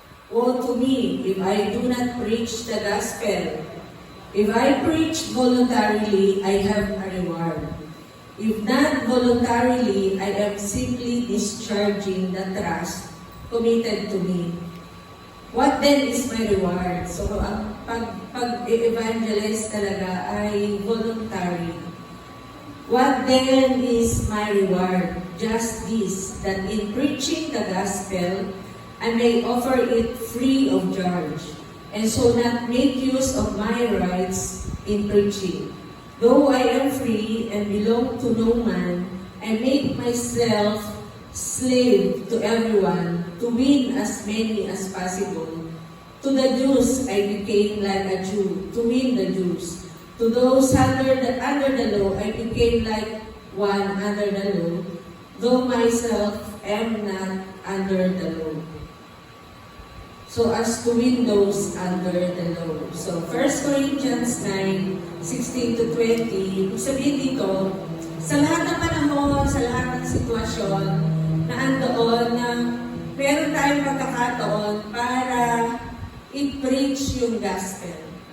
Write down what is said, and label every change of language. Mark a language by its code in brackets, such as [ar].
[en] Woe to me if I do not preach the gospel. If I preach voluntarily, I have a reward. If not voluntarily, I am simply discharging the trust committed to me. What then is my reward? [tl] So, ang pag-evangelize talaga ay voluntary. [en] What then is my reward? Just this, that in preaching the gospel, I may offer it free of charge, and so not make use of my rights in preaching. Though I am free and belong to no man, I make myself slave to everyone to win as many as possible. To the Jews, I became like a Jew to win the Jews. To those under the law, I became like one under the law, though myself am not under the law, so as to win those under the law. [tl] So 1 Corinthians 9:16 to 20, sabihin dito, sa lahat ng panahon, sa lahat ng sitwasyon na andoon na meron tayong pagkakataon para i-preach yung gospel.